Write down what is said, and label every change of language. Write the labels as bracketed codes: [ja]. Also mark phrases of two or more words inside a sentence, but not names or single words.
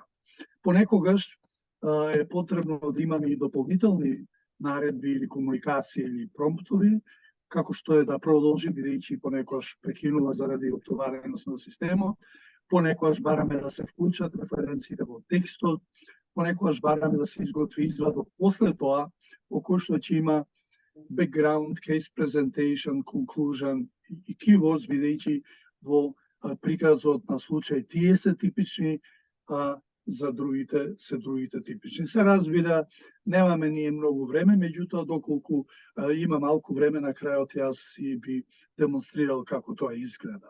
[mk] Понекогаш е потребно да имаме и дополнителни наредби или комуникации или промптови, како што е да продолжи, бидејќи понекогаш прекинува заради оптовареност на системот, понекогаш бараме да се вклучат референциите во текстот, понекогаш бараме да се изготви извадок после тоа, во кој што ќе има [en] background, case presentation, conclusion [mk] и keywords, бидејќи во приказот на случај тие се типични, а за другите се другите типични. Се разбира, немаме ние многу време, меѓутоа доколку има малку време на крајот јас и би демонстрирал како тоа изгледа.